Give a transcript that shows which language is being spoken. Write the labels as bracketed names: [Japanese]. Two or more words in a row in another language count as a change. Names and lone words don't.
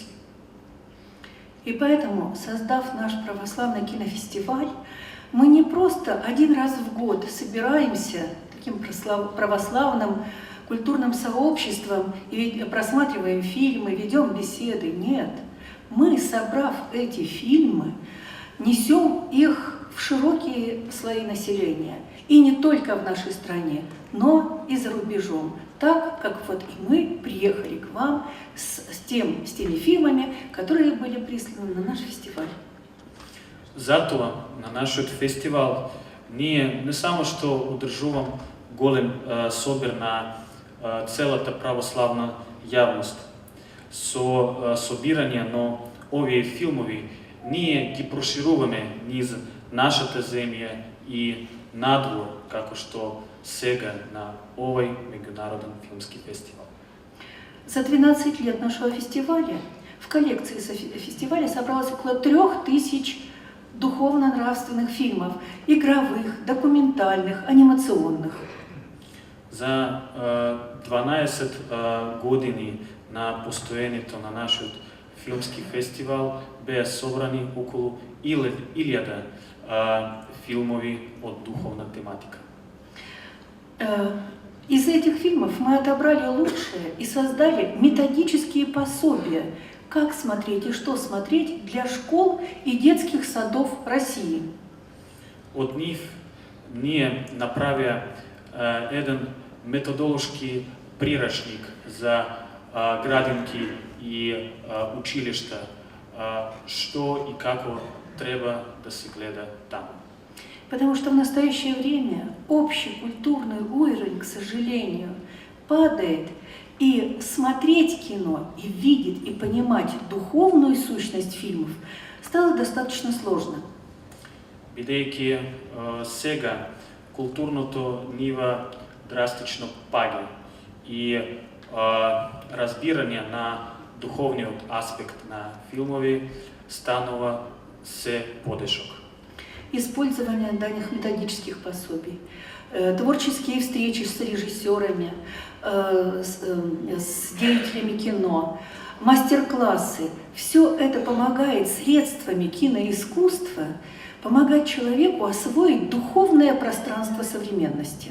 [Russian] И поэтому, создав наш православный кинофестиваль, мы не просто один раз в год собираемся таким православным культурным сообществом и просматриваем фильмы, ведем беседы. Нет, мы, собрав эти фильмы, несем их в широкие слои населения. И не только в нашей стране, но и за рубежом. так, как вот и мы приехали к вам с теми фильмами, которые были присланы на наш фестиваль. [Macedonian] Затоа на нашиот фестивал ние не само што одржувам голем собир на целата православна јавност со собирање, но овие филмови ние ги прошируваме низ нашата земја и надвор, како што сега на овој меѓународен филмски фестивал. [Russian] За 12 лет нашего фестиваля в коллекции фестиваля собралось около 3000 духовно-нравственных фильмов, игровых, документальных, анимационных. [Macedonian] За 12 години на постоењето на нашиот филмски фестивал беа собрани околу 1000 филмови од духовна тематика. [Russian] Из этих фильмов мы отобрали лучшее и создали методические пособия, как смотреть и что смотреть для школ и детских садов России. [Macedonian] Од нив ние направија еден методолошки прирачник за градинки и училишта, што и како треба да се гледа таму. [Russian] Потому что в настоящее время общий культурный уровень, к сожалению, падает, и смотреть кино, и видеть, и понимать духовную сущность фильмов стало достаточно сложно. [Macedonian] Бидејќи сега културното ниво драстично паѓа и разбирање на духовниот аспект на филмови станува се подешок. [Russian] Использование данных методических пособий, творческие встречи с режиссерами, с деятелями кино, мастер-классы – все это помогает средствами киноискусства помогать человеку освоить духовное пространство современности.